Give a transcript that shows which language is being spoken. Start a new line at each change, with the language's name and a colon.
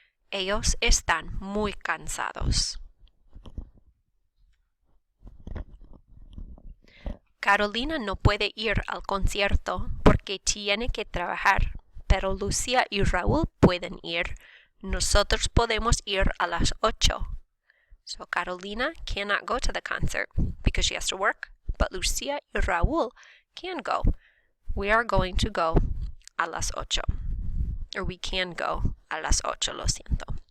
Spanish: Ellos están muy cansados. Carolina no puede ir al concierto porque tiene que trabajar, pero Lucía y Raúl pueden ir. Nosotros podemos ir a las 8.
English: So Carolina cannot go to the concert because she has to work, but Lucía y Raúl can go. We are going to go
Spanish: a las 8.
English: Or we can go
Spanish: a las 8, lo siento.